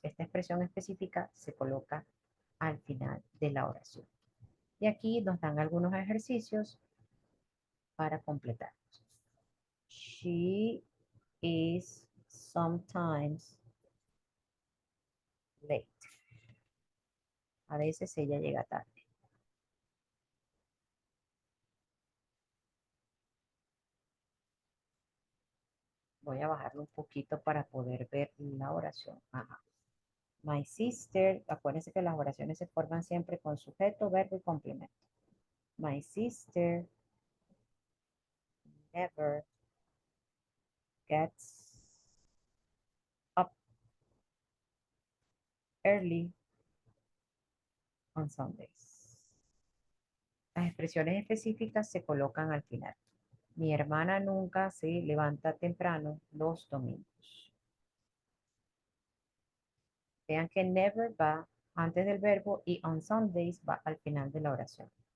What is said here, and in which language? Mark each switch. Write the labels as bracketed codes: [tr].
[es] Esta expresión específica se coloca al final de la oración. Y aquí nos dan algunos ejercicios para completar. [en] She is sometimes late. [es] A veces ella llega tarde. Voy a bajarlo un poquito para poder ver la oración. Ajá. [en] My sister, [es] acuérdense que las oraciones se forman siempre con sujeto, verbo y complemento. [en] My sister never gets up early on Sundays. [es] Las expresiones específicas se colocan al final. Mi hermana nunca se levanta temprano los domingos. Vean que never va antes del verbo y on Sundays va al final de la oración.